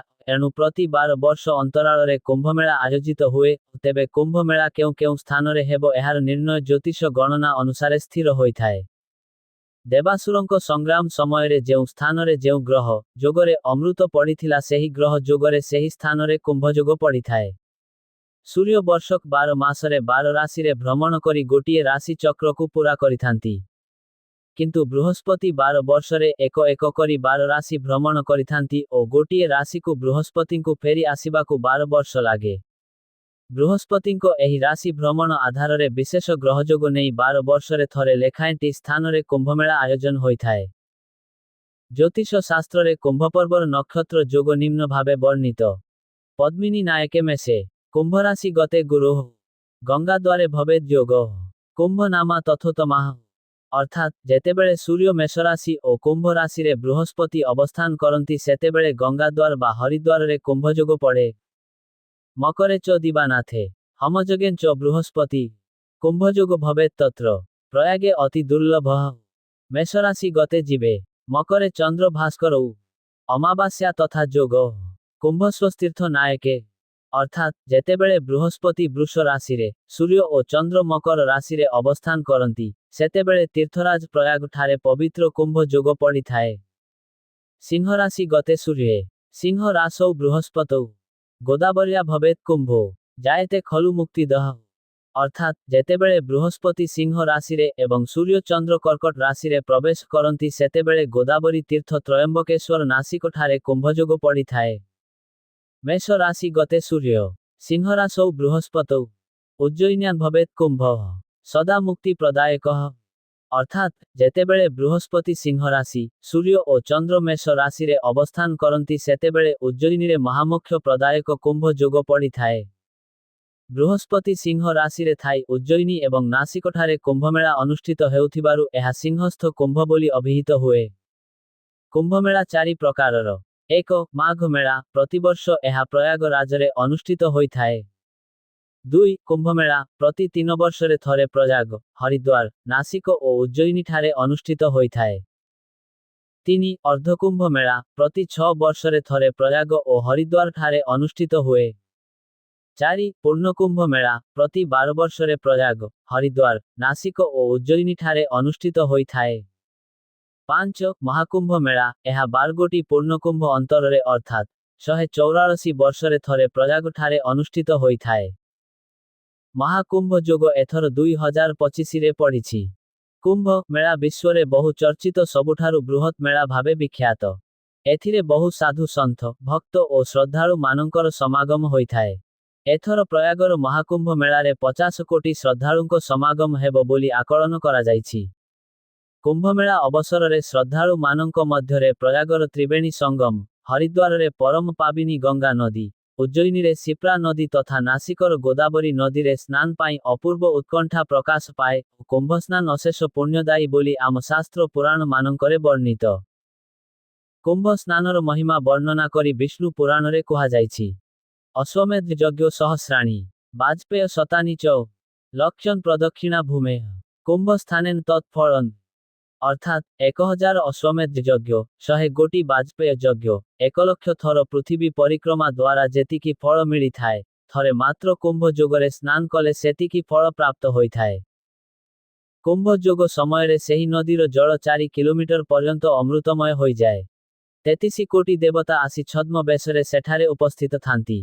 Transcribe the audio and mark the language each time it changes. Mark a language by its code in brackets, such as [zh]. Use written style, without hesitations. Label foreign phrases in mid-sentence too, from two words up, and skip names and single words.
[or] ଏଣୁ ପ୍ରତି 12 ବର୍ଷ ଅନ୍ତରାଳରେ କୁମ୍ଭମେଳା ଆୟୋଜିତ ହୁଏ। ତେବେ କୁମ୍ଭମେଳା କେଉଁ କେଉଁ ସ୍ଥାନରେ ହେବ ଏହାର ନିର୍ଣ୍ଣୟ ଜ୍ୟୋତିଷ ଗଣନା ଅନୁସାରେ ସ୍ଥିର ହୋଇଥାଏ। ଦେବାସୁରଙ୍କ ସଂଗ୍ରାମ ସମୟରେ ଯେଉଁ ସ୍ଥାନରେ ଯେଉଁ ଗ୍ରହ ଯୋଗରେ ଅମୃତ ପଡ଼ିଥିଲା ସେହି ଗ୍ରହ ଯୋଗରେ ସେହି ସ୍ଥାନରେ କୁମ୍ଭଯୋଗ ପଡ଼ିଥାଏ। ସୂର୍ଯ୍ୟ ବର୍ଷକ 12 ମାସରେ 12 ରାଶିରେ ଭ୍ରମଣ କରି ଗୋଟିଏ ରାଶି ଚକ୍ରକୁ ପୂରା କରିଥାନ୍ତି। କିନ୍ତୁ ବୃହସ୍ପତି 12 ବର୍ଷରେ ଏକ ଏକ କରି 12 ରାଶି ଭ୍ରମଣ କରିଥାନ୍ତି ଓ ଗୋଟିଏ ରାଶିକୁ ବୃହସ୍ପତିଙ୍କୁ ଫେରି ଆସିବାକୁ 12 ବର୍ଷ ଲାଗେ। ବୃହସ୍ପତିଙ୍କ ଏହି ରାଶି ଭ୍ରମଣ ଆଧାରରେ ବିଶେଷ ଗ୍ରହଯୋଗ ନେଇ 12 ବର୍ଷରେ ଥରେ ଲେଖାଏଁଟି ସ୍ଥାନରେ କୁମ୍ଭମେଳା ଆୟୋଜନ ହୋଇଥାଏ। ଜ୍ୟୋତିଷ ଶାସ୍ତ୍ରରେ କୁମ୍ଭପର୍ବର ନକ୍ଷତ୍ର ଯୋଗ ନିମ୍ନ ଭାବେ ବର୍ଣ୍ଣିତ। [sa] पद्मिनी नायके मेषे कुंभ राशि गते गुरु गंगा द्वारे भवेद योग कुंभ नामा तथोतमा [or] ଅର୍ଥାତ ଯେତେବେଳେ ସୂର୍ଯ୍ୟ ମେଷ ରାଶି ଓ କୁମ୍ଭ ରାଶିରେ ବୃହସ୍ପତି ଅବସ୍ଥାନ କରନ୍ତି ସେତେବେଳେ ଗଙ୍ଗା ଦ୍ୱାର ବା ହରିଦ୍ୱାରରେ କୁମ୍ଭ ଯୋଗ ପଡ଼େ। [sa] मकरे च दिबानाथे हमजगेन च बृहस्पति कुंभ जोग भवेत तत्र प्रयागे अति दुर्लभ। मेष राशि गते जीवे मकरे चंद्र भास्कर अमावास्या तथा जोग कुंभ स्वस्तीर्थ नायके [or] ଅର୍ଥାତ ଯେତେବେଳେ ବୃହସ୍ପତି ବୃଷ ରାଶିରେ ସୂର୍ଯ୍ୟ ଓ ଚନ୍ଦ୍ର ମକର ରାଶିରେ ଅବସ୍ଥାନ କରନ୍ତି ସେତେବେଳେ ତୀର୍ଥରାଜ ପ୍ରୟାଗ ଠାରେ ପବିତ୍ର କୁମ୍ଭ ଯୋଗ ପଡ଼ିଥାଏ। [sa] सिंह राशि गते सूर्ये सिंह रासौ बृहस्पतौ गोदावरिया भवेत कुंभो जायते खलु मुक्तिदः [or] ଅର୍ଥାତ ଯେତେବେଳେ ବୃହସ୍ପତି ସିଂହ ରାଶିରେ ଏବଂ ସୂର୍ଯ୍ୟ ଚନ୍ଦ୍ର କର୍କଟ ରାଶିରେ ପ୍ରବେଶ କରନ୍ତି ସେତେବେଳେ ଗୋଦାବରୀ ତୀର୍ଥ ତ୍ରୟମ୍ବକେଶ୍ୱର ନାସିକ ଠାରେ କୁମ୍ଭ ଯୋଗ ପଡ଼ିଥାଏ। [sa] मेष राशि गते सूर्य सिंह रासौ बृहस्पतौ उज्जयिन्यान भवेत कुंभ सदा मुक्ति प्रदायकः [or] ଅର୍ଥାତ ଯେତେବେଳେ ବୃହସ୍ପତି ସିଂହ ରାଶି ସୂର୍ଯ୍ୟ ଓ ଚନ୍ଦ୍ର ମେଷ ରାଶିରେ ଅବସ୍ଥାନ କରନ୍ତି ସେତେବେଳେ ଉଜ୍ଜୟିନୀରେ ମହାମୋକ୍ଷ ପ୍ରଦାୟକ କୁମ୍ଭ ଯୋଗ ପଡ଼ିଥାଏ। ବୃହସ୍ପତି ସିଂହ ରାଶିରେ ଥାଇ ଉଜ୍ଜୟିନୀ ଏବଂ ନାସିକଠାରେ କୁମ୍ଭମେଳା ଅନୁଷ୍ଠିତ ହେଉଥିବାରୁ ଏହା ସିଂହସ୍ଥ କୁମ୍ଭ ବୋଲି ଅଭିହିତ ହୁଏ। କୁମ୍ଭମେଳା ଚାରି ପ୍ରକାରର। 1 ମାଘ ମେଳା ପ୍ରତିବର୍ଷ ଏହା ପ୍ରୟାଗରାଜରେ ଅନୁଷ୍ଠିତ ହୋଇଥାଏ। 2 କୁମ୍ଭମେଳା ପ୍ରତି 3 ବର୍ଷରେ ଥରେ ପ୍ରୟାଗ ହରିଦ୍ୱାର ନାସିକ ଓ ଉଜ୍ଜୟିନୀ ଠାରେ ଅନୁଷ୍ଠିତ ହୋଇଥାଏ। 3 ଅର୍ଦ୍ଧକୁମ୍ଭ ମେଳା ପ୍ରତି 6 ବର୍ଷରେ ଥରେ ପ୍ରୟାଗ ଓ ହରିଦ୍ୱାର ଠାରେ ଅନୁଷ୍ଠିତ ହୁଏ। 4 ପୂର୍ଣ୍ଣକୁମ୍ଭ ମେଳା ପ୍ରତି 12 ବର୍ଷରେ ପ୍ରୟାଗ ହରିଦ୍ୱାର ନାସିକ ଓ ଉଜ୍ଜୟିନୀ ଠାରେ ଅନୁଷ୍ଠିତ ହୋଇଥାଏ। 5 ମହାକୁମ୍ଭ ମେଳା ଏହା 12 ଗୋଟି ପୂର୍ଣ୍ଣକୁମ୍ଭ ଅନ୍ତରରେ ଅର୍ଥାତ 184 ବର୍ଷରେ ଥରେ ପ୍ରୟାଗ ଠାରେ ଅନୁଷ୍ଠିତ ହୋଇଥାଏ। ମହାକୁମ୍ଭ ଯୋଗ ଏଥର 2025 ରେ ପଡ଼ିଛି। କୁମ୍ଭ ମେଳା ବିଶ୍ୱରେ ବହୁ ଚର୍ଚ୍ଚିତ ସବୁଠାରୁ ବୃହତ ମେଳା ଭାବେ ବିଖ୍ୟାତ। ଏଥିରେ ବହୁ ସାଧୁ ସନ୍ଥ ଭକ୍ତ ଓ ଶ୍ରଦ୍ଧାଳୁ ମାନଙ୍କର ସମାଗମ ହୋଇଥାଏ। ଏଥର ପ୍ରୟାଗର ମହାକୁମ୍ଭ ମେଳାରେ 50 କୋଟି ଶ୍ରଦ୍ଧାଳୁଙ୍କ ସମାଗମ ହେବ ବୋଲି ଆକଳନ କରା ଯାଇଛି। କୁମ୍ଭମେଳା ଅବସରରେ ଶ୍ରଦ୍ଧାଳୁ ମାନଙ୍କ ମଧ୍ୟରେ ପ୍ରୟାଗର ତ୍ରିବେଣୀ ସଙ୍ଗମ ହରିଦ୍ୱାରରେ ପରମ ପାବନୀ ଗଙ୍ଗା ନଦୀ ଉଜ୍ଜୟିନୀରେ ଶିପ୍ରା ନଦୀ ତଥା ନାସିକର ଗୋଦାବରୀ ନଦୀରେ ସ୍ନାନ ପାଇଁ ଅପୂର୍ବ ଉତ୍କଣ୍ଠା ପ୍ରକାଶ ପାଏ। କୁମ୍ଭ ସ୍ନାନ ଅଶେଷ ପୁଣ୍ୟଦାୟୀ ବୋଲି ଆମ ଶାସ୍ତ୍ର ପୁରାଣ ମାନଙ୍କରେ ବର୍ଣ୍ଣିତ। କୁମ୍ଭ ସ୍ନାନର ମହିମା ବର୍ଣ୍ଣନା କରି ବିଷ୍ଣୁ ପୁରାଣରେ କୁହା ଯାଇଛି। [sa] अश्वमेध यज्ञ सहस्राणी वाजपेय शतानि च लक्षण प्रदक्षिणा भूमे कुंभ स्थानेन तत्फलन [or] ଅର୍ଥାତ 1000 ଅଶ୍ୱମେଧ ଯଜ୍ଞ 100 ଗୋଟି ବାଜପେୟ ଯଜ୍ଞ 1 ଲକ୍ଷ ଥର ପୃଥିବୀ ପରିକ୍ରମା ଦ୍ୱାରା ଯେତିକି ଫଳ ମିଳିଥାଏ ଥରେ ମାତ୍ର କୁମ୍ଭ ଯୋଗରେ ସ୍ନାନ କଲେ ସେତିକି ଫଳ ପ୍ରାପ୍ତ ହୋଇଥାଏ। କୁମ୍ଭ ଯୋଗ ସମୟରେ ସେହି ନଦୀର ଜଳ 4 କିଲୋମିଟର ପର୍ଯ୍ୟନ୍ତ ଅମୃତମୟ ହୋଇ ଯାଏ। 33 କୋଟି ଦେବତା ଆସି ଛଦ୍ମ ବେଶରେ ସେଠାରେ ଉପସ୍ଥିତ ଥାନ୍ତି।